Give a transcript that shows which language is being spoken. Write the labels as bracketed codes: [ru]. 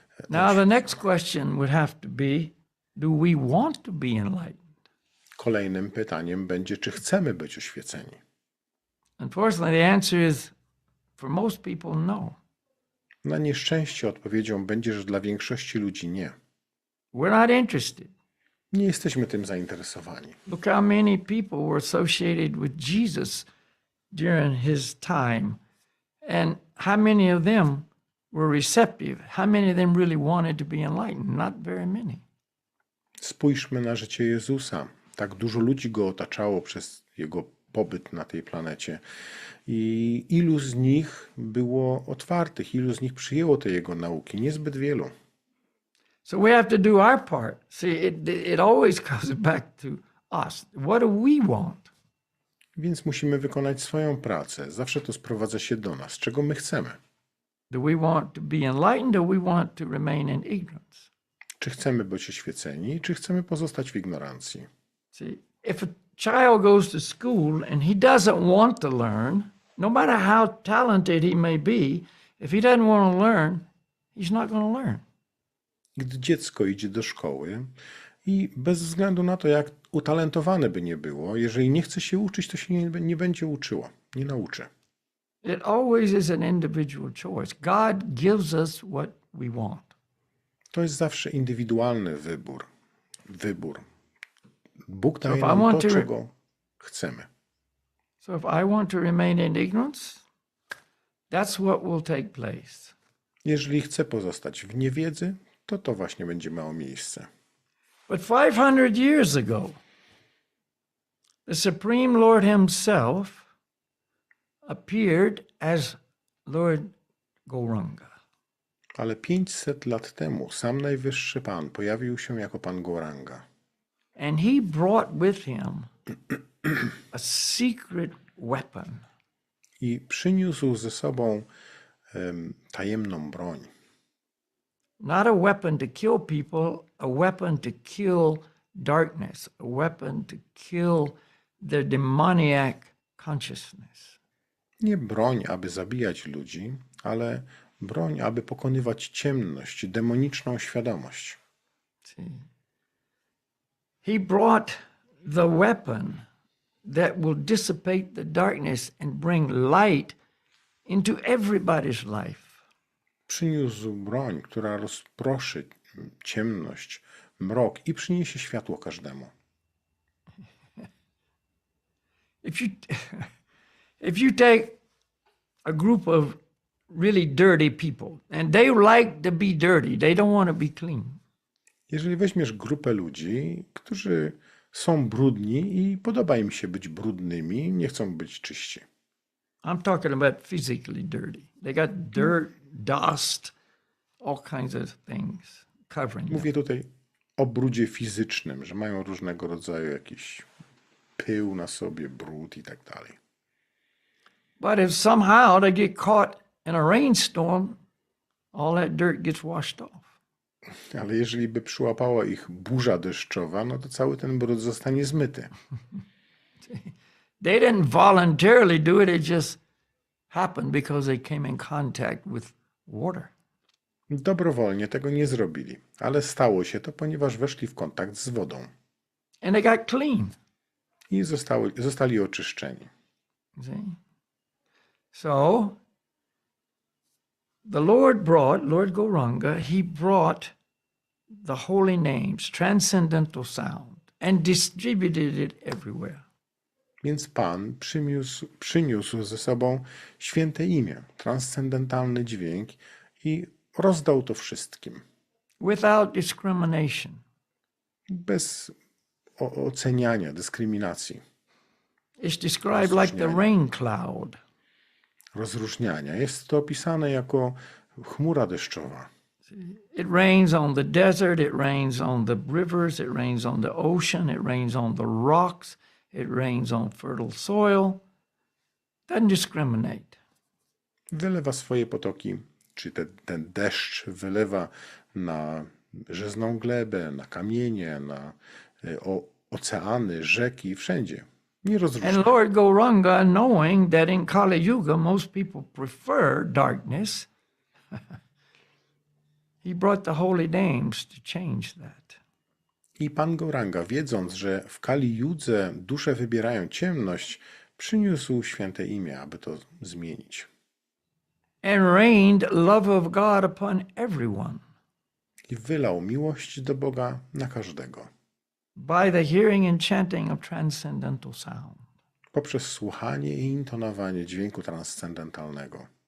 [en] Now the next question would have to be, do we want to be enlightened? [pl] Kolejnym pytaniem będzie, czy chcemy być oświeceni? [en] Unfortunately, the answer is, for most people, no. [pl] Na nieszczęście odpowiedzią będzie, że dla większości ludzi nie. [en] We're not interested. [pl] Nie jesteśmy tym zainteresowani. [en] Look how many people were associated with Jesus during his time, and how many of them were receptive. How many of them really wanted to be enlightened? Not very many. [pl] Spójrzmy na życie Jezusa. Tak dużo ludzi go otaczało przez jego pobyt na tej planecie. I ilu z nich było otwartych, ilu z nich przyjęło te jego nauki? Niezbyt wielu. [en] So we have to do our part. See, it always comes back to us. What do we want? [pl] Więc musimy wykonać swoją pracę. Zawsze to sprowadza się do nas. Czego my chcemy? [en] Do we want to be enlightened or we want to remain in ignorance? [pl] Czy chcemy być oświeceni, czy chcemy pozostać w ignorancji? [en] See, if a child goes to school and he doesn't want to learn, no matter how talented he may be, if he doesn't want to learn, he's not going to learn. [pl] Gdy dziecko idzie do szkoły i bez względu na to, jak utalentowane by nie było, jeżeli nie chce się uczyć, to się nie będzie uczyło, nie nauczy. [en] It always is an individual choice. God gives us what we want. [pl] To jest zawsze indywidualny wybór. Bóg daje [en] So [pl] nam to, czego chcemy. [en] So if I want to remain in ignorance, that's what will take place. [pl] Jeżeli chcę pozostać w niewiedzy, to właśnie będzie miało miejsce. [en] But 500 years ago, the Supreme Lord himself appeared as Lord Gauranga. [pl] Ale 500 lat temu sam Najwyższy Pan pojawił się jako Pan Gauranga. [en] And he brought with him a secret weapon. [pl] I przyniósł ze sobą tajemną broń. [en] Not a weapon to kill people, a weapon to kill darkness, a weapon to kill their demoniac consciousness. [pl] Nie broń, aby zabijać ludzi, ale broń, aby pokonywać ciemność, demoniczną świadomość. [en] See, he brought the weapon that will dissipate the darkness and bring light into everybody's life. [pl] Przyniósł broń, która rozproszy ciemność, mrok i przyniesie światło każdemu. [en] If you take a group of really dirty people and they like to be dirty, they don't want to be clean. [pl] Jeżeli weźmiesz grupę ludzi, którzy są brudni i podoba im się być brudnymi, nie chcą być czyści. [en] I'm talking about physically dirty. They got dirt, dust, all kinds of things covering them. [pl] Mówię tutaj o brudzie fizycznym, że mają różnego rodzaju jakiś pył na sobie, brud i tak dalej. [en] But if somehow they get caught in a rainstorm, all that dirt gets washed off. [pl] Ale jeżeli by przyłapała ich burza deszczowa, no to cały ten brud zostanie zmyty. [en] They didn't voluntarily do it, it just happened because they came in contact with water. [pl] Dobrowolnie tego nie zrobili, ale stało się to, ponieważ weszli w kontakt z wodą [en] And they got clean. [pl] i zostali oczyszczeni. [en] See? So, the Lord Gauranga, he brought the holy names, transcendental sound, and distributed it everywhere. [pl] Więc Pan przyniósł ze sobą święte imię, transcendentalny dźwięk i rozdał to wszystkim. [en] Without discrimination. [pl] Bez oceniania, dyskryminacji, [en] It's described like the rain cloud. [pl] rozróżniania. Jest to opisane jako chmura deszczowa. [en] It rains on the desert, it rains on the rivers, it rains on the ocean, it rains on the rocks, it rains on fertile soil. Doesn't discriminate. [pl] Wylewa swoje potoki, czy ten deszcz wylewa na żyzną glebę, na kamienie, na oceany, rzeki, wszędzie. Nie rozróżnia. [en] And Lord Gauranga, knowing that in Kali Yuga most people prefer darkness, he brought the holy names to change that. [pl] I Pan Gauranga, wiedząc, że w Kali Judze dusze wybierają ciemność, przyniósł święte imię, aby to zmienić. [en] And rained love of God upon everyone [pl] I wylał miłość do Boga na każdego. [en] by the hearing and chanting of transcendental sound. [pl] Poprzez słuchanie i intonowanie dźwięku transcendentalnego.